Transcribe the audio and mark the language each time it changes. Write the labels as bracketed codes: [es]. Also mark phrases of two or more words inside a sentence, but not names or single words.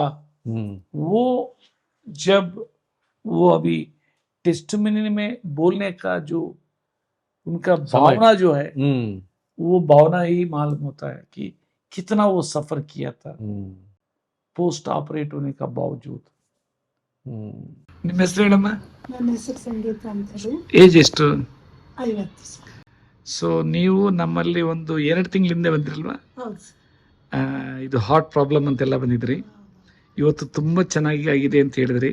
[hi] वो जब वो अभी टेस्टिमनी में बोलने का जो उनका भावना जो है, वो भावना ही मालूम होता है कि कितना वो सफर किया था [en] post operate [hi] होने का बावजूद। [kn] ನಿಮ್ಮ ಹೆಸರು ಹೇಳಮ್ಮ? ನನ್ನ ಹೆಸರು ಸಂಗೀತ ಅಂತ ಹೇಳಿ. ಏಜ್ ಎಷ್ಟು? 50 ಸರ್. ಸೊ ನೀವು ನಮ್ಮಲ್ಲಿ ಒಂದು 2 ತಿಂಗಳಿಂದ ಬಂದಿರಲ್ವಾ? ಹೌದು ಸರ್. ಇದು [en] heart problem [kn] ಅಂತೆಲ್ಲ ಬಂದಿದ್ರಿ. ಇವತ್ತು ತುಂಬ ಚೆನ್ನಾಗಿ ಆಗಿದೆ ಅಂತ ಹೇಳಿದ್ರಿ.